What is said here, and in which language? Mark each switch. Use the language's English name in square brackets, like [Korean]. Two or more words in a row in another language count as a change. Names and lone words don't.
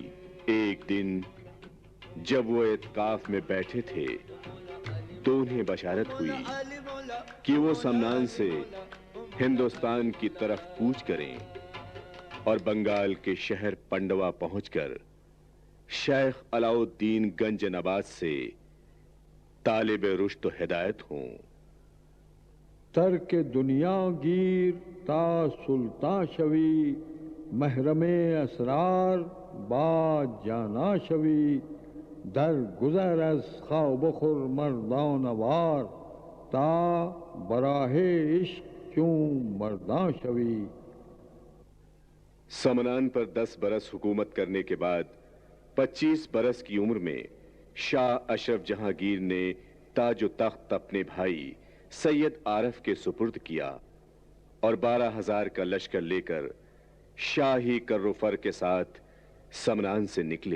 [Urdu] ایک دن جب وہ اعتکاف میں بیٹھے تھے تو انہیں بشارت ہوئی کہ وہ سمنان سے ہندوستان کی طرف کوچ کریں اور بنگال کے شہر پنڈوا پہنچ کر شیخ علاء الدین گنج نبات سے طالب رشد و ہدایت ہوں۔ [Persian] ترک دنیا گیر تا سلطان شوی، محرم اسرار با جانا شوی، در گذر از خواب خور مردان وار، تا براہ عشق چون مردان شوی۔ [Urdu] سمنان پر 10 برس حکومت کرنے کے بعد 25 برس کی عمر میں شاہ اشرف جہانگیر نے تاج و تخت اپنے بھائی سید عارف کے سپرد کیا اور 12,000 کا لشکر لے کر شاہی کر و فر کے ساتھ سمنان سے نکلے۔